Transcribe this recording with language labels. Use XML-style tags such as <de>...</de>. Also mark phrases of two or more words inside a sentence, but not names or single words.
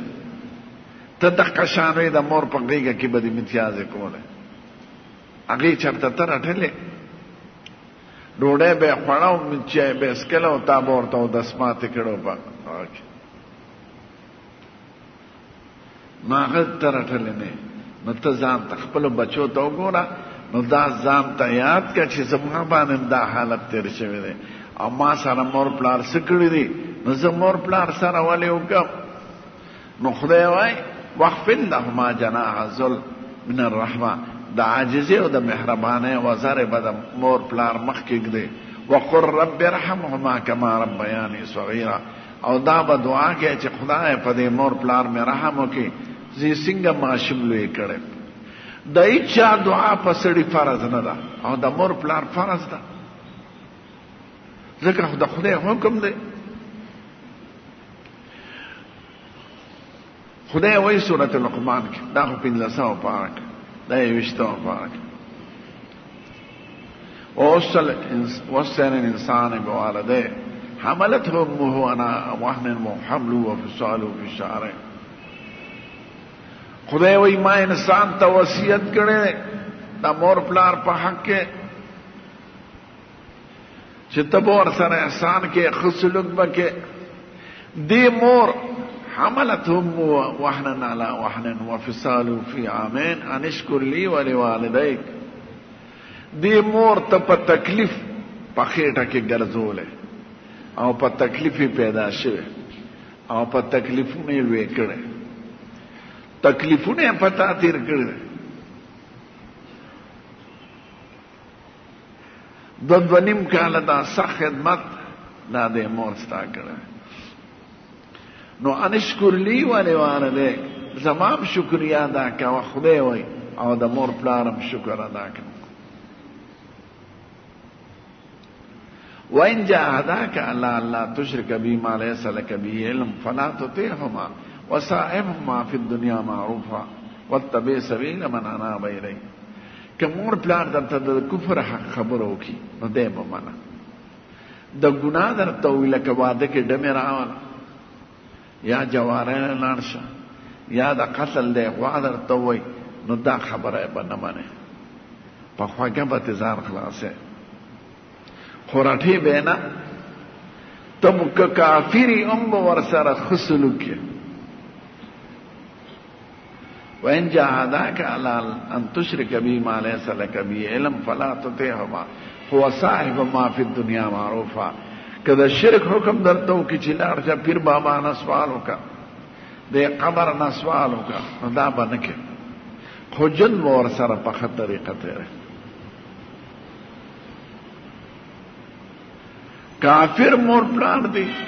<ps>ته دقه شان وې د مور په غېږه کې به دې متیازې کولې، هغې چېرته ته راټلې ډوډۍ به یې خوړه او چای به یې څښله او تا به ورته اودسماتې کړو په هغه کې، نو هغه ته راټلې نه. نو ته ځان ته خپلو بچو ته وګوره، نو دا ځان ته یاد کړه چې زما باندې دا حالت تېر شوی دی او ما سره مور پلار څه کړي دي، نو زه مور پلار سره ولې وکړم. نو خدای وایي</ps> <ar>واغفر لهما جناح الذل من الرحمه،</ar> <ps>د عاجزۍ او د مهربانۍ وزرې به د مور پلار مخکې ږدي.</ps> <ar>وقل رب ارحمهما کما ربیاني صغیرا،</ar> <ps>او دا به دعا کوي چې خدای په دې مور پلار مې رحم وکړي زه څنګه ماشوم لوی کړم. د هیچا دعا په سړي فرض نه ده او د مور پلار فرض ده، ځکه خو د خدای حکم دی. خدای وایي سورة لقمان کې دا خو 15 پاره کې دا 20 پاره کې</ps> <ar>ووصينا الإنسان بوالديه حملته أمه وهنا وحمله وفصاله في شهرين.</ar> <ps>خدای وایي ما انسان ته وصیت کړی د مور پلار په حق کې چې ته به ورسره احسان کې ښه سلوک به کې. دې مور</ps> <ar>حملته أمه وهنا على وهن وفصاله في عامين أن اشكر لي ولوالديك.</ar> <ps>دې مور ته په تکلیف په خېټه کې ګرځولې او په تکلیف پیدا شوه او په تکلیفونه یې لوی کړی، تکلیفونه یې پتا تیر کړی. دوه نیم کاله دا سخت خدمت دا دې مور ستا کړی. نو</ps> <ar>انشکر لی ولوالدیک،</ar> <ps>زمام شکریا ادا کوه خدای وایي او د مور پلارم شکر ادا کوه.</ps> <ar>وإن جاهداك على ألا تشرك بي ما ليس لك به علم فلا تطيعهما وصاحبهما في الدنيا معروفا واتبع سبيل من أناب إلي.</ar> <ps>که مور پلار درته د کفر حق خبره وکړي نو دی به منه، د ګناه درته ووایي لکه واده کې ډمې راوله یا جواری لاړ شه یا د قتل دی غوا درته ووایي نو دا خبره یې به نه منې، په خوږه به تې ځان خلاصې. خو راټې به نه، ته که کافري هم به ورسره ښه سلوک یې.</ps> <ar>وإن جاهداك على أن تشرك بي ما ليس لك به علم فلا تطيعهما وصاحبهما في الدنيا معروفا.</ar> <ps>که د شرک حکم درته وکړي چې لاړ شه پیر بابا نه سوال وکړه، د قبر نه سوال وکړه، نو دا به نه کوې، خو ژوند به ورسره په ښه طریقه تېروي. کافر مور پلار دی.</ps>